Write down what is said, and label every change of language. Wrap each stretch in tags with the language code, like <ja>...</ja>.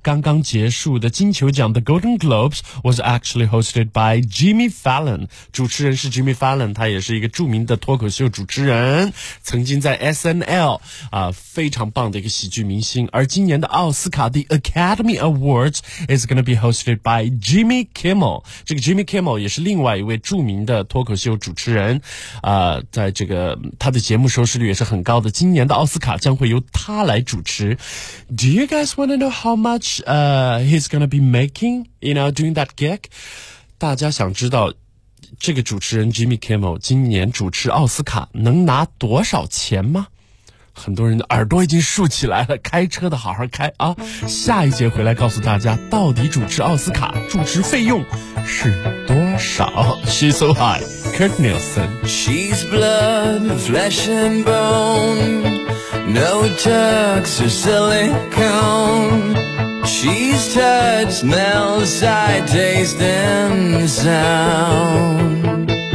<zh>刚刚结束的金球奖</zh> <en>The Golden Globes was actually hosted by Jimmy Fallon.</en> <zh>主持人是 Jimmy Fallon, 他也是一个著名的脱口秀主持人。曾经在 SNL, 非常棒的一个喜剧明星。而今年的奥斯卡</zh> <en>The Academy Awards is going to be hosted by Jimmy Kimmel.</en> <zh>这个 Jimmy Kimmel 也是另外一位著名的脱口秀主持人。在这个他的节目收视率也是很高的。今年的奥斯卡将会由他来主持。</zh> <en>Do you guys want to know how much, he's going to be making, you know, doing that gig?</en> <zh>大家想知道这个主持人 Jimmy Kimmel 今年主持奥斯卡能拿多少钱吗？很多人的耳朵已经竖起来了，开车的好好开啊！下一节回来告诉大家，到底主持奥斯卡主持费用是多少。</zh> <en>She's so high, Kurt Nielsen. She's blood, flesh and bone, no tucks or silicone. She's touch, smells, I taste and sound.</en>